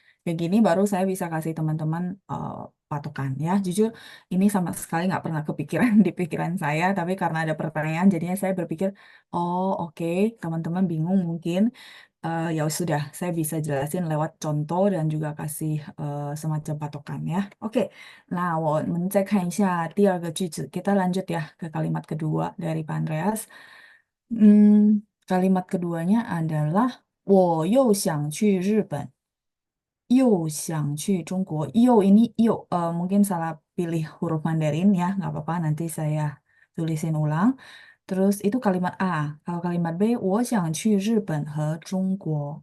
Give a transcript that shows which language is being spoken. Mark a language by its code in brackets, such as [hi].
[id] Kayak gini baru saya bisa kasih teman-teman patokan ya. Jujur ini sama sekali nggak pernah kepikiran di pikiran saya, tapi karena ada pertanyaan jadinya saya berpikir, oh oke, teman-teman bingung mungkin. Ya sudah, saya bisa jelasin lewat contoh dan juga kasih semacam patokan ya. [zh] Oke, nah, 我们再看一下第二个句子. [id] Kita lanjut ya ke kalimat kedua dari Pak Andreas. Kalimat keduanya adalah [zh] 我又想去日本又想去中国. [id] Ini mungkin salah pilih huruf Mandarin ya, nggak apa-apa nanti saya tulisin ulang. Terus itu kalimat A. Kalau kalimat B, [zh] 我想去日本和中国.